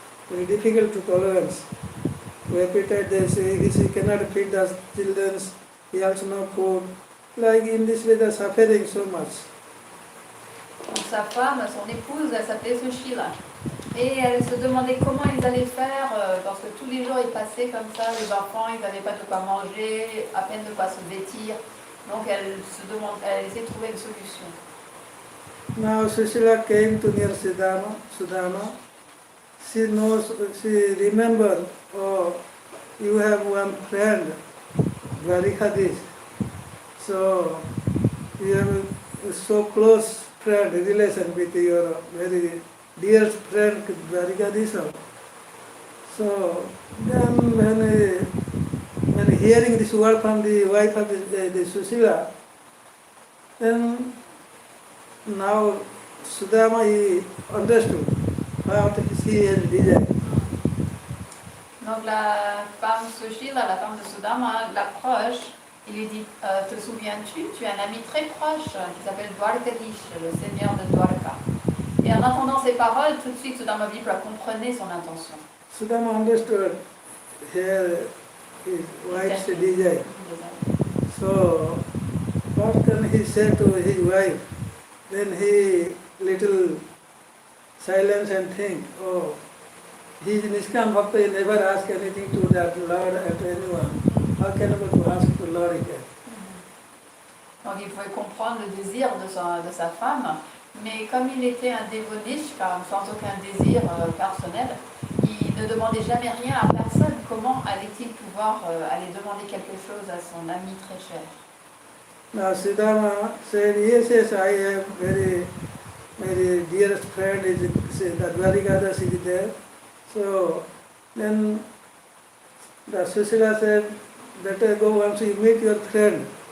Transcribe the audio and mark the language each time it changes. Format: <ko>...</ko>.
<en>Very difficult to tolerance. Repeated they say, he cannot feed the children, he also no food. Like in this way they are suffering so much.</en> <fr>Donc sa femme, son épouse, elle s'appelait Sushila. Et elle se demandait comment ils allaient faire, parce que tous les jours ils passaient comme ça, les enfants, ils n'avaient pas de quoi manger, à peine de quoi se vêtir. Donc elle essayait de trouver une solution.</fr> <en>Now Sushila came to near Sudama. She knows, she remembered, oh, you have one friend, Dwarikadish. So you have a so close friend, relation with your very dear friend Dwarikadish. So then when hearing this word from the wife of the Sushila, then now Sudama he understood what she has desired.</en> <fr>Donc la femme Sushila, la femme de Sudama, l'approche. Il lui dit, te souviens-tu, tu as un ami très proche qui s'appelle Dwarkadish, le seigneur de Dwarka. Et en entendant ces paroles, tout de suite Sudama Vipra comprenait son intention.</fr> <en>Sudama understood here his wife's desire. So what can he say to his wife? Then he little silence and think, oh, he is Niskam Bhakta, he never ask anything to that Lord and to anyone. How can I go to ask to Lord again?</en> <fr>Donc il pouvait comprendre le désir de sa femme, mais comme il était un dévonish, sans aucun désir personnel, il ne demandait jamais rien à personne. Comment allait-il pouvoir aller demander quelque chose à son ami très cher?</fr> <en>Now Siddhartha said, yes, I have very dearest friend is the Dwarikadas is there. So then the Susila said, better go once you meet your friend.</en>